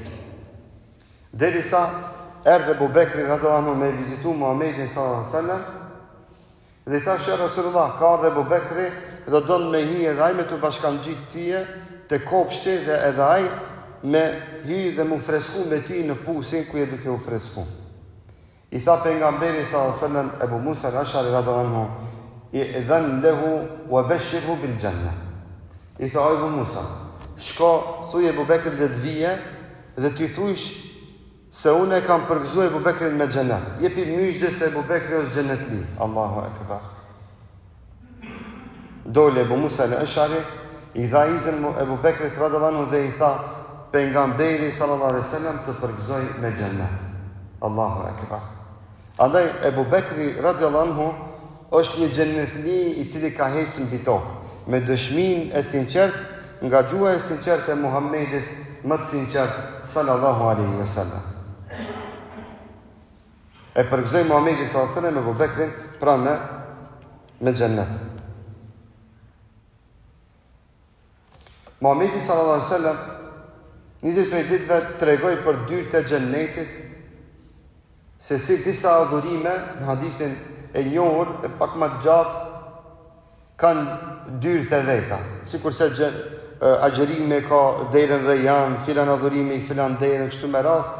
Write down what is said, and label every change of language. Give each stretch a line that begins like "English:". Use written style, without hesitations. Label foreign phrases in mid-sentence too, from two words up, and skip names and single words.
Albanian: Derisa erdhe Abu Bekri
Arabic: رضي الله عنه
Albanian: me vizitu Muhamedin
Arabic: صلى الله عليه وسلم
Albanian: dhe thash
Arabic: يا رسول الله,
Albanian: ka ardhe Abu Bekri dhe don me hi edhe ai me të bashkangjit tije te kopshti dhe edhe ai me hi dhe mu fresku me ti në pusin ku je duke u fresku. I tha pejgamberi
Arabic: صلى الله عليه وسلم
Albanian: Abu Musa al-Ashari
Arabic: رضي الله عنه, ائذن له وبشره بالجنة.
Albanian: I tha Abu Musa, shko thuj Abu Bekrit dhe të vije dhe t'y thujsh se unë e kam përgëzuar Abu Bekrin me xhenet. Jepi myshde se Abu Bekri është xhenetli.
Arabic: الله أكبر.
Albanian: Dole Abu Musa al-Ashari i dha izin Abu Bekrit
Arabic: رضي الله عنه
Albanian: dhe i tha pejgamberi
Arabic: صلى الله عليه وسلم
Albanian: të përgëzoj me xhenet.
Arabic: الله أكبر.
Albanian: Andaj Abu Bekri
Arabic: رضي الله عنه
Albanian: është një xhenetli i cili ka ecë mbi tokë me dëshminë e sinqert nga gjuha e sinqert e Muhamedit më të sinqert
Arabic: صلى الله عليه وسلم.
Albanian: E përgëzoi Muhamedi
Arabic: صلى الله عليه وسلم
Albanian: Abu Bekrin pra me xhennet. Muhamedi
Arabic: صلى الله عليه وسلم
Albanian: një ditë prej ditëve tregoi për dyrët e xhennetit, se si disa adhurime në hadithin e njohur e pak më gjatë kanë dyrët e veta, sikurse agjerimi ka derën Rejhan, filan adhurimi, filan derën kështu me radhë.